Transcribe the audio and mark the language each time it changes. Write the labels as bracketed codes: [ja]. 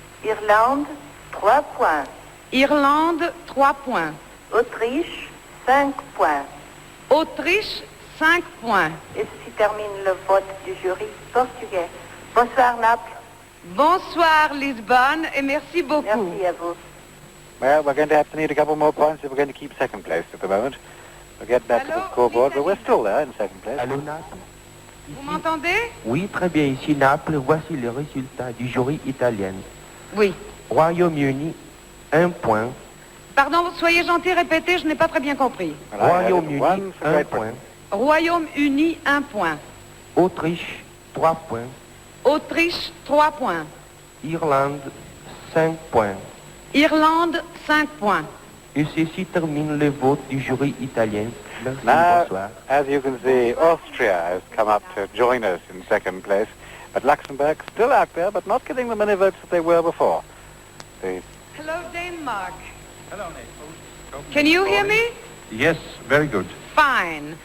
[fr] Irlande, 3 points. Irlande, 3 points. Autriche, 5 points. Autriche, 5 points. Et ceci termine le vote du jury portugais. Bonsoir Naples. Bonsoir Lisbonne et merci beaucoup. Merci à vous. [en] Well, we're going to have to need a couple more points if we're going to keep second place at the moment. We'll get back to the scoreboard, but we're still there in second place. [fr] Allô, Naples? Vous m'entendez? Oui, très bien. Ici Naples, voici les résultats du jury italien. Oui. Royaume-Uni, 1 point. Pardon, soyez gentil, répétez, je n'ai pas très bien compris. Royaume-Uni, 1 point. Royaume-Uni, 1 point. Autriche, 3 points. Autriche, 3 points. Irlande, 5 points. Irlande, 5 points. Et ceci termine le vote du jury italien. Merci, [en] Now, [fr] bonsoir. [en] as you can see, Austria has come up to join us in second place, but Luxembourg still out there, but not getting the many votes that they were before. Hello, Denmark. Hello, Naples. Can you hear me? Yes, very good. Fine.